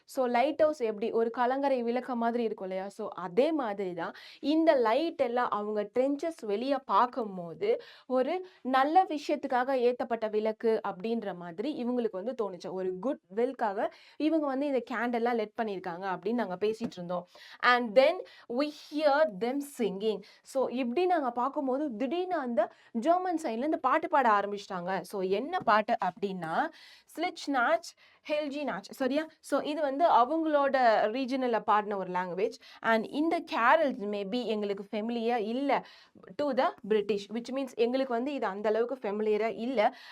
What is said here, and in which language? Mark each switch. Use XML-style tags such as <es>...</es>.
<ta>So light house எப்படி ஒரு கலங்கரை விளக்க மாதிரி இருக்கும் இல்லையா? ஸோ அதே மாதிரி தான் இந்த லைட் எல்லாம் அவங்க ட்ரென்ச்சஸ் வெளியே பார்க்கும்போது ஒரு நல்ல விஷயத்துக்காக ஏற்றப்பட்ட விளக்கு அப்படின்ற மாதிரி இவங்களுக்கு வந்து தோணுச்சு. ஒரு குட் வில்காக இவங்க வந்து இந்த கேண்டல்லாம் லெட் பண்ணியிருக்காங்க அப்படின்னு நாங்கள் பேசிட்டு இருந்தோம்.</ta> <en>And then we hear them singing.</en> <ta>So இப்படி நாங்கள் பார்க்கும்போது திடீர்னு அந்த ஜெர்மன் சைட்லேருந்து பாட்டு பாட ஆரம்பிச்சிட்டாங்க. ஸோ என்ன பாட்டு அப்படின்னா ஸ்லிச் நாச் ஹெல்ஜி நாச். சரியா? ஸோ இது வந்து அவங்களோட ரீஜனலில் பாடின ஒரு லாங்குவேஜ். அண்ட் இந்த கேரல்ஸ் மேபி எங்களுக்கு ஃபெமிலியர் இல்லை</ta> <en>to the British,</en> <ta>which means எங்களுக்கு வந்து இது அந்த அளவுக்கு ஃபெமிலியராக இல்லை.</ta>